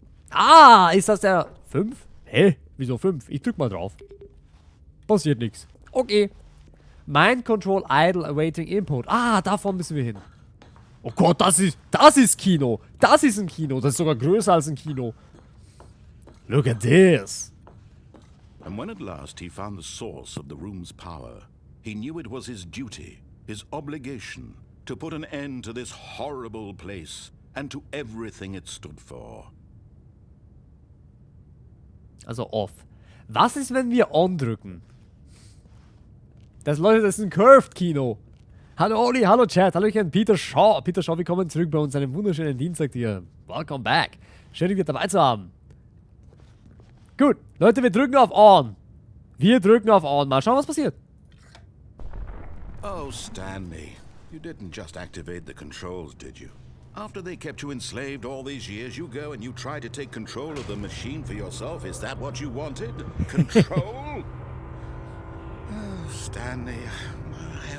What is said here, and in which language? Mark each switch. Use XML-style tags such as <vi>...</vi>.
<de>Ah, ist das der 5? Hä? Wieso 5? Ich drück mal drauf. Passiert nichts. Okay.</de> <en>Mind Control Idle Awaiting Input.</en> <de>Ah, davon müssen wir hin. Oh Gott, das ist Kino. Das ist ein Kino. Das ist sogar größer als ein Kino.</de> <en>Look at this. And when at last he found the source of the room's power, he knew it was his duty, his obligation, to put an end to this horrible place and to everything it stood for.</en> <de>Also off. Was ist, wenn wir on drücken? Das, Leute, das ist ein Curved-Kino. Hallo Oli, hallo Chat, hallo Peter Shaw. Peter Shaw, willkommen zurück bei uns. Einen wunderschönen Dienstag dir.</de> <en>Welcome back.</en> <de>Schön, dich wieder dabei zu haben. Gut, Leute, wir drücken auf On. Wir drücken auf On. Mal schauen, was passiert.</de> <en>Oh, Stanley, you didn't just activate the controls, did you? After they kept you enslaved all these years, you go and you try to take control of the machine for yourself. Is that what you wanted? Control? Oh, Stanley, I</en>